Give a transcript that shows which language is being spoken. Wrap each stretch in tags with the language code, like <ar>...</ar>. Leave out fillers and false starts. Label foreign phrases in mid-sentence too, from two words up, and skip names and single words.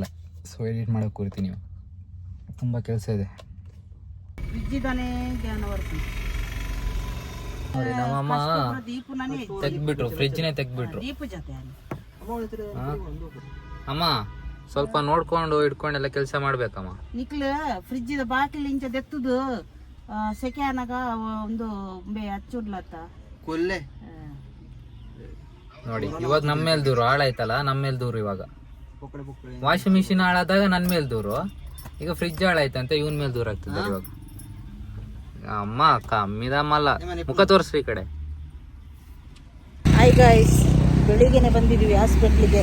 <kn>ಸೊ ಎಡಿಟ್ ಮಾಡೋಕ್ಕೆ ಕೂರ್ತೀನಿ. ತುಂಬ ಕೆಲಸ ಇದೆ ನೋಡಿ. ನಮ್ಮಮ್ಮ ತೆಗ್ಬಿಟ್ರು, ಫ್ರಿಜ್ನೇ ತೆಗ್ಬಿಟ್ರು. ಅಮ್ಮ ಸ್ವಲ್ಪ ನೋಡ್ಕೊಂಡು ಇಟ್ಕೊಂಡೆಲ್ಲ ಕೆಲಸ ಮಾಡ್ಬೇಕಮ್ಮ.</kn> <tcy>ನಿಕ್ಲ ಫ್ರಿಜ್ ಬಾಕಿಲ್ ಇಂಚ ದೆತ್ತುದು ಸೆಕೆ ಅನಾಗ ಒಂದು ಹಚ್ಚುಡ್ಲತ್ತ ಕೊಲ್ಲೆ</tcy> <kn>ನೋಡಿ. ಇವಾಗ ನಮ್ಮ ಮೇಲೆ ದೂರು ಹಾಳಾಯ್ತಲ್ಲ, ನಮ್ಮ ಮೇಲೆ ದೂರು. ಇವಾಗ</kn> <en>washing machine</en> <kn>ಹಾಳಾದಾಗ ನನ್ನ ಮೇಲೆ ದೂರು, ಈಗ ಫ್ರಿಜ್ ಹಾಳಾಯ್ತಂತೆ ಇವನ್ ಮೇಲೆ ದೂರ ಆಗ್ತದೆ ಇವಾಗ. ಅಮ್ಮ ಕಮ್ಮಿದಮ್ಮಲ್ಲ, ಮುಖ ತೋರಿಸ್ರಿ ಈ ಕಡೆ.</kn> <en>hi guys,</en> <kn>ಬೆಳಿಗ್ಗೆನೆ ಬಂದಿದೀವಿ ಹಾಸ್ಪಿಟ್ಲಿಗೆ.</kn>